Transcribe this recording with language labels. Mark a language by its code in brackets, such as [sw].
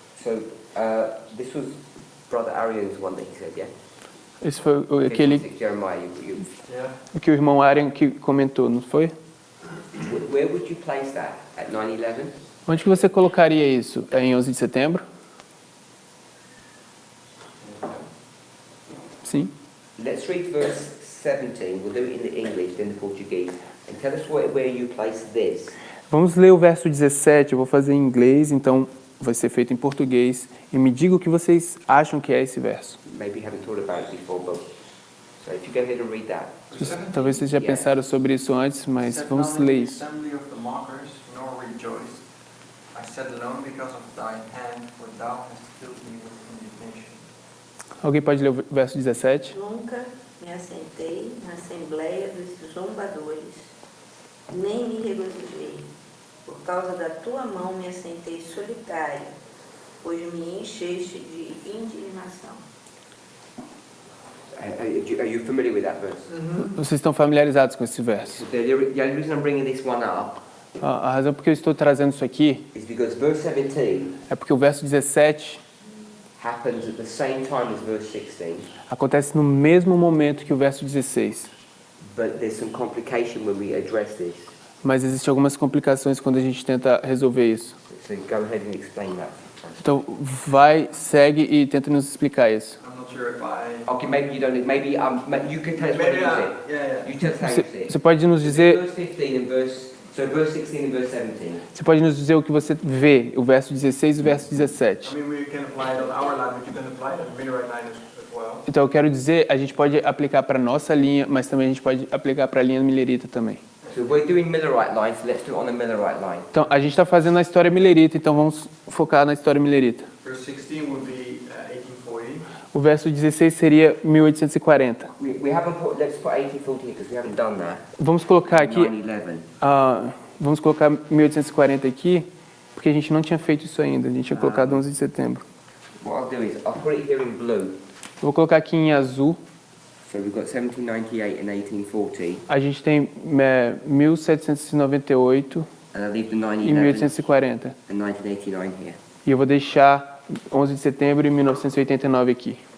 [en] So, this was Brother Arian's one that he said, yeah? [pt] Esse foi aquele [en] 56, Jeremiah, Yeah. [pt] que o irmão Arian que comentou, não foi? [en] Where would you place that? At 9/11? [pt] Onde que você colocaria isso? É em 11 de setembro? Sim. [en] Let's read verse 17. We'll do it in the English, then the Portuguese. And tell us where you place this. [pt] Vamos ler o verso 17, eu vou fazer em inglês, então vai ser feito em português. E me diga o que vocês acham que é esse verso. [en] Maybe you haven't thought about it before, but... So if you go ahead and read that. Talvez vocês já pensaram sobre isso antes, mas vamos ler isso. Assembly of the mockers, nor rejoice. I sat alone because of thine hand, for thou hast filled me with indignation. [pt] Alguém pode ler o verso 17? Nunca me assentei na assembleia dos zombadores, nem me regozijei. Por causa da tua mão me assentei solitário, pois me encheste de indignação. [en] Are you familiar with that verse? [pt] Vocês estão familiarizados com esse verso? [en] The only reason I'm bringing this one up [pt] A razão por que eu estou trazendo isso aqui [en] is because verse 17 [pt] é porque o verso 17 [en] happens at the same time as verse 16, [pt] acontece no mesmo momento que o verso 16. [en] but there's some complication when we address this. [pt] Mas existem algumas complicações quando a gente tenta resolver isso. [en] So go ahead and explain that. [pt] Então, segue e tenta nos explicar isso. [en] I'm not sure if I... Okay, maybe you don't. Maybe you can tell us what Maybe you I... see. Yeah. You tell us how you see it. [pt] Você pode nos dizer, [en] Verse 15 and verse 16 and verse 17. [pt] você pode nos dizer o que você vê, o verso 16 e o verso [en] I [pt] 17. [en] mean, we can apply it on our line, but you can apply it on the Minorite line as well. [pt] Então, eu quero dizer, a gente pode aplicar para nossa linha, mas também a gente pode aplicar para a linha millerita também. [en] So we're doing Millerite line, so let's do it on the Millerite line. [pt] Então, a gente está fazendo a história millerita, então vamos focar na história millerita. [en] Verse 16 would be 1840. [pt] O verso 16 seria 1840. [en] We haven't put. Let's put 1840 here because we haven't done that. [pt] Vamos colocar aqui, [en] 9/11. [pt] vamos colocar 1840 aqui, porque a gente não tinha feito isso ainda. A gente tinha colocado 11 de setembro. [en] What I'll do is I'll put it here in blue. [pt] Vou colocar aqui em azul. So we've got 1798 and 1840, A gente tem 1798 [en] and I leave the [pt] e [en] 911 [pt] 1840. [en] and 1989 here. [pt] E eu vou deixar 11 de setembro e 1989 aqui.